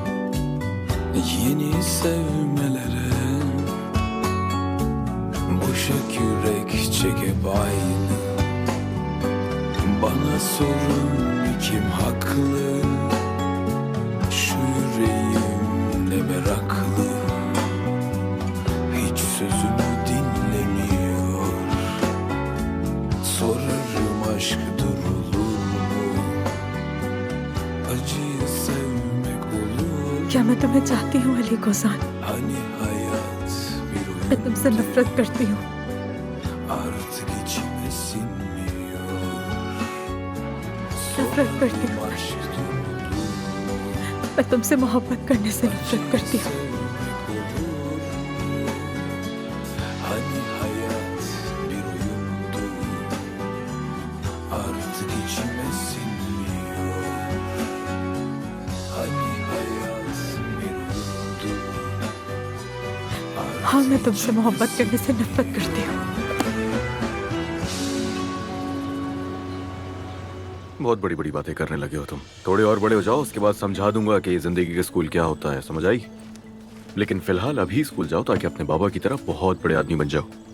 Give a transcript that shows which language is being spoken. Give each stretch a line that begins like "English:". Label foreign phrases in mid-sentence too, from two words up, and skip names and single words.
Turkish: yeni sevmelere, boşa kürek çekip aynı bana sorun kim haklı, şu yüreğim ne meraklı, hiç sözümü dinlemiyor. Sorarım aşk durulur mu? Acıyı sevmek olur mu?
Hindi: क्या मैं तुम्हें चाहती हूँ अली गोजान?
Turkish: Hani hayat bir
Hindi: मैं तुमसे
Turkish: oyun,
Hindi: नफरत करती हूँ।
Turkish: artık içime sinmiyor.
Hindi: नफरत करती हूँ।
Turkish: Sorarım aşk durulur mu?
Hindi: मैं तुमसे मोहब्बत करने से नफरत करती हूँ।
Turkish: Hani hayat bir oyundu, artık içime sinmiyor. Hani hayat bir oyundu, artık
Hindi: हाँ, मैं तुमसे मोहब्बत करने से नफरत करती हूँ। बहुत बड़ी बड़ी बातें करने लगे हो तुम। थोड़े और बड़े हो जाओ, उसके बाद समझा दूंगा कि जिंदगी के स्कूल क्या होता है, समझ आई? लेकिन फिलहाल अभी स्कूल जाओ ताकि अपने बाबा की तरह बहुत बड़े आदमी बन जाओ।